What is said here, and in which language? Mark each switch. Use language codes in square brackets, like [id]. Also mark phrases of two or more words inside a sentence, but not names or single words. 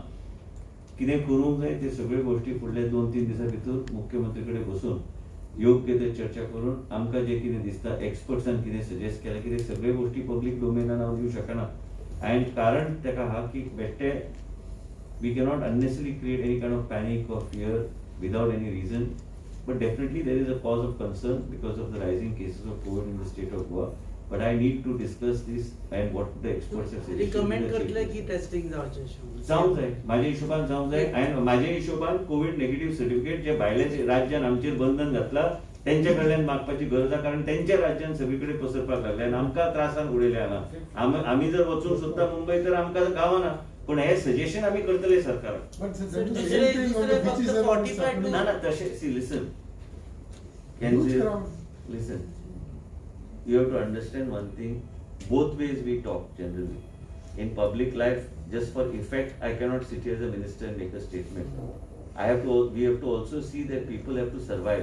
[kok] कितें करूंक जाय ते सगळ्यो गोश्टी फुडल्या 2-3 दिसां भितर मुख्यमंत्री कडेन बसून योग्य ते चर्चा करून आमकां जे कितें दिसता एक्सपर्ट्सान कितें सजेस्ट केलां, कितें सगळे गोश्टी पब्लीक डोमेनान हांव दिवंक शकना. [en] एंड [kok] कारण ताका आहा की बेश्टे [en] we cannot unnecessary create any kind of panic or fear without any reason. But definitely there is a cause of concern because of the rising cases of COVID in the state of Goa. But I need to discuss this and what the experts have suggested. [kok] रिकमेंड करतले की टेस्टिंग जावचे जावंक जाय, म्हाज्या हिशोबान जावंक जाय. आनी म्हाज्या हिशोबान [en] COVID negative certificate [kok] जे भायल्या राज्यान आमचेर बंधन घातला तेंच्या कडल्यान मागपाची गरज आहा, कारण तेंच्या राज्यान सगळीकडे पसरपाक लागले आनी आमकां त्रासान उडयले हांगा. आमी जर वचूंक सोदता मुंबय तर आमकां गावना. पण हे सजेशन आमी करतले सरकाराक. [en] But that is the same thing on the beaches and on Saturday. [kok] ना तशें [en] see listen. Huge crowd. Listen, you have to understand one thing. Both ways we talk generally. In public life, just for effect, I cannot sit here as a minister and make a statement. We have to also see that people have to survive.